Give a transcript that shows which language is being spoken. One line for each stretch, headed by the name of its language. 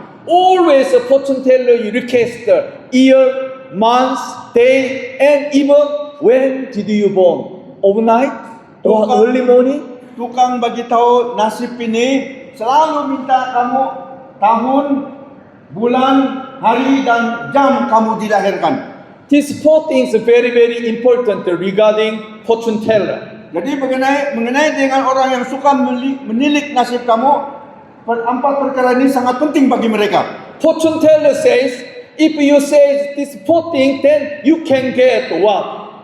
English: Always a fortune teller you request the year, month, day, and even when did you born? Overnight or early morning?
Malay: Tukang bagi tahu nasib ini selalu minta kamu tahun, bulan, hari dan jam kamu dilahirkan.
English: These 4 things are very, very important regarding fortune teller.
Malay: Jadi mengenai dengan orang yang suka menilik nasib kamu, 4 perkara ini sangat penting bagi mereka.
English: Fortune teller says, if you say this 4 things, then you can get what?